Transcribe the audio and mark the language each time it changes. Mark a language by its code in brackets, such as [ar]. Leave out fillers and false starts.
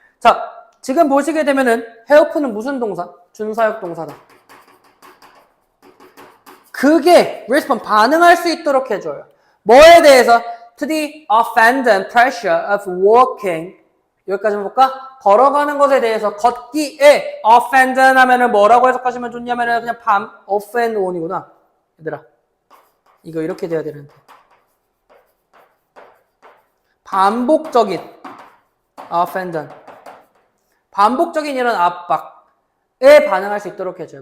[ko] 자, 지금 보시게 되면은 help는 무슨 동사? 준사역 동사다. 그게 respond 반응할 수 있도록 해줘요. 뭐에 대해서? [en] To the offending pressure of walking. [ko] 여기까지 볼까? 걸어가는 것에 대해서 걷기에 offending 하면은 뭐라고 해석하시면 좋냐면은 그냥 off and on이구나. 얘들아. 이거 이렇게 돼야 되는데. 반복적인 offending. 반복적인 이런 압박에 반응할 수 있도록 해줘요.